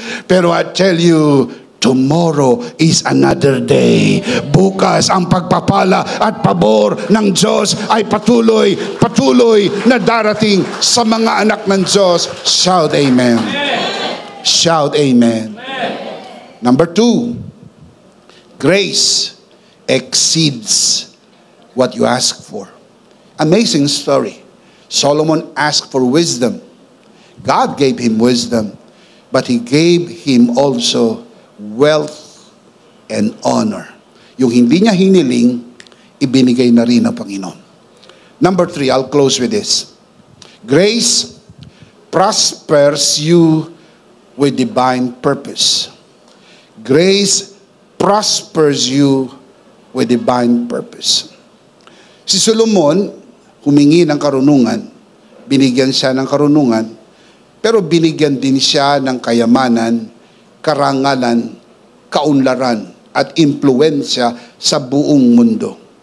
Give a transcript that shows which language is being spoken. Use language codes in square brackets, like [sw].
[en] Pero I tell you, tomorrow is another day. [tl] Bukas ang pagpapala at pabor ng Diyos ay patuloy na darating sa mga anak ng Diyos. [en] Shout amen. Shout amen. Number 2, grace exceeds what you ask for. Amazing story. Solomon asked for wisdom. God gave him wisdom, but he gave him also wealth and honor. [tl] Yung hindi niya hiniling, ibinigay na rin ng Panginoon. [en] Number 3, I'll close with this. Grace prospers you with divine purpose. Grace prospers you with divine purpose. [tl] Si Solomon, humingi ng karunungan, binigyan siya ng karunungan, pero binigyan din siya ng kayamanan, karangalan, kaunlaran, at impluensya sa buong mundo.